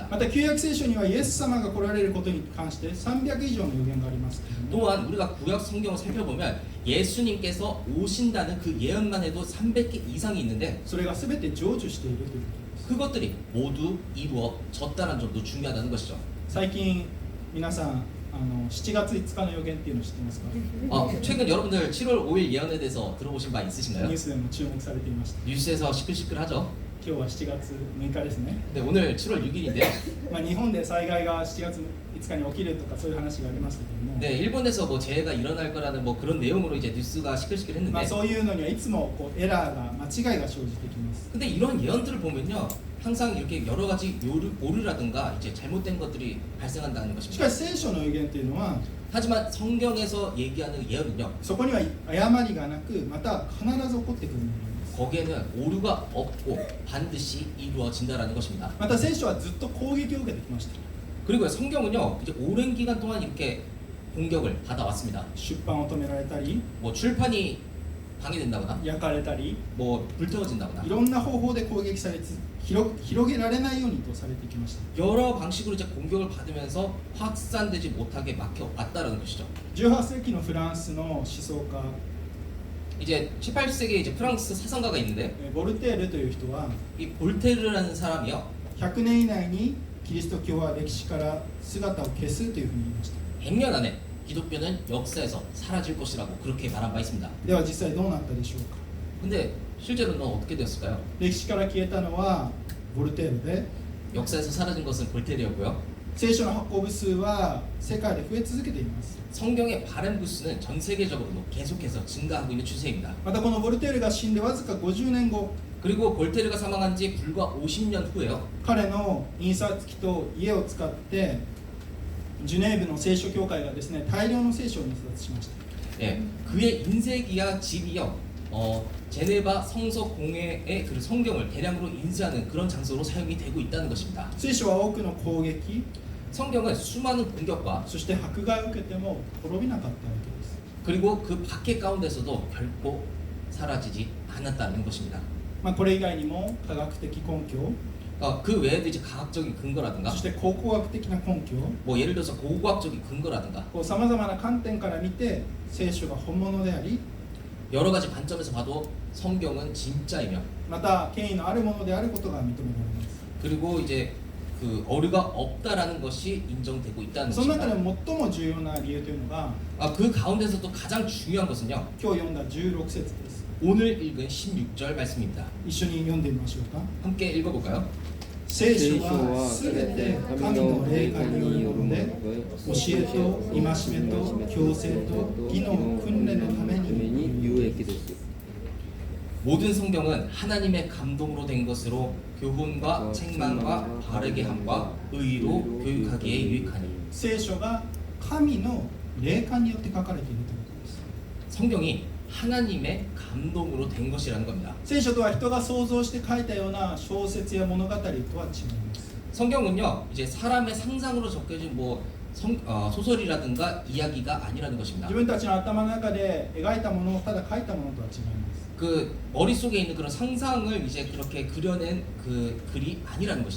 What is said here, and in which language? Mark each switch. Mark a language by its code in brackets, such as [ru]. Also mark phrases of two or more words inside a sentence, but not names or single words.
[ja] また旧約聖書にはイエス様が来られることに関して300以上の予言がありますけれども、 [ko] 또한 우리가 구약 성경을 살펴보면 예수님께서 오신다는 그 예언만 해도 300개 이상이 있는데 [ja] それが全て成就しているということです。 [ko] 그것들이 모두 이루어졌다는 점도 중요하다는 것이죠. [ja] 最近皆さん7月5日の予言っていうのを知ってますか？ [ko] 최근 여러분들 7월 5일 예언에 대해서 들어보신 바 [ja] ニュ [ko] 있으신가요? [ja] ースでも注目されていました。 [ko] 뉴스에서 시끌시끌하죠. [ja] 今日は7月6日ですね。 [ko] 네, 오늘 7월 6일인데요. [ja] 日本で災害が7月5日に起きるとかそういう話がありましたけども、 [ko] 네, 일본에서 뭐 재해가 일어날 거라는 뭐 그런 내용으로 이제 뉴스가 시끌시끌했는데 [ja] そういうのにはいつもこうエラーが間違いが生じてきます。 [ko] 근데 이런 예언들을 보면요, 항상 이렇게 여러 가지 오류라든가 이제 잘못된 것들이 발생한다는 [ja] し [ko] 것입니다. [ja] かし聖書の予言というのは [ko] 하지만 성경에서 얘기하는 예언은요, [ja] そこには誤りがなくまた必ず起こってくるものなんです。 [ko] 거기에는 오류가 없고 반드시 이루어진다라는 것입니다. [ja] また聖書はずっと攻撃を受けてきました。 [ko] 그리고 성경은요, 이제 오랜 기간 동안 이렇게 공격을 받아왔습니다. [ja] 出版を止められたり [ko] 뭐 출판이 방해된다거나, [ja] 焼かれたり [ko] 뭐 불태워진다거나 [ja] いろんな方法で攻撃され広げられないようにとされてきました。 [ko] 여러 방식으로 이제 공격을 받으면서 확산되지 못하게 막혀왔다라는 것이죠. [ja] 18 世紀のフランスの思想家 [ko] 이제 18세기에 이제 프랑스 사상가가 있는데 [ja] ボルテールという人は [ko] 이 볼테르라는 사람이요, [ja] 100 年以内にキリスト教は歴史から姿を消すというふうに言いました。 [ko] 100년 안에 기독교는 역사에서 사라질 것이라고 그렇게 말한 바 있습니다. [ja] では実際どうなったでしょうか。 [ko] 근데 실제로는 어떻게 되었을까요? [ja] 歴史から消えたのはボルテールで、 [ko] 역사에서 사라진 것은 볼테르였고요. [ja] 聖書の発行部数は世界で増え続けています。 [ko] 성경의 발행 부수는 전 세계적으로도 계속해서 증가하고 있는 추세입니다. [ja] またこのボルテールが死んでわずか50年後、 [ko] 그리고 볼테르가 사망한 지 불과 50년 후에요. [ja] 彼の印刷機と家を使ってジュネーブの聖書協会がですね、大量の聖書を印刷しました。 [ko] 예, 그의 인쇄기와 집이요, 제네바 성서 공회의 그 성경을 대량으로 인쇄하는 그런 장소로 사용이 되고 있다는 것입니다. [ja] 聖書は多くの攻撃、 [ko] 성경은 수많은 공격과 [ja] そして迫害を受けても滅びなかったわけです。 [ko] 그리고 그 박해 가운데서도 결코 사라지지 않았다는 것입니다. [ja] これ以外にも科学的根拠、 [ko] 그 외에도 이제 과학적인 근거라든가, [ja] そして考古学的な根拠、 [ko] 뭐 예를 들어서 고고학적인 근거라든가 [ja] さまざまな観点から見て聖書が本物であり、 [ko] 여러 가지 관점에서 봐도 성경은 진짜이며, [ja] また権威のあるものであることが認められます。 [ko] 그리고 이제 그 어류가 없다라는 것이 인정되고 있다는 [ja] その中で [ko] 것입니다. [ja] 最も重要な理由というのが [ko] 그 가운데서도 가장 중요한 것은요. [ja] 今日読んだ16節です。 [ko] 오늘 읽은 16절 말씀입니다. [ja] 一緒に読んでみましょうか。 [ko] 함께 읽어볼까요? [ja] 聖書聖書ははすべすべてて神神のの霊霊感に感によるものよるもので、で教えと戒めと強制と義の訓練のために有益です。 [ko] 모든 성경은 하나님의 감동으로 된 것으로 교훈과 책망과 바르게 함과 의로 교육하기에 유익하니. [ja] 聖書が神の霊感によって書かれているということです。 [ko] 성경이 하나님의 감동으로 된 것이라는 겁니다. [ja] 聖書とは人が想像して書いたような小説や物語とは違います。 [ko] 성경은요, 이제 사람의 상상으로 적혀진 소설이라든가 이야기가 아니라는 것입니다. [ja] 自分たちの頭の中で描いたものをただ書いたものとは違います。 [ko] 그 머릿속에 있는 그런 상상을 이제 그렇게 그려낸 그 글이 아니라는 것이죠.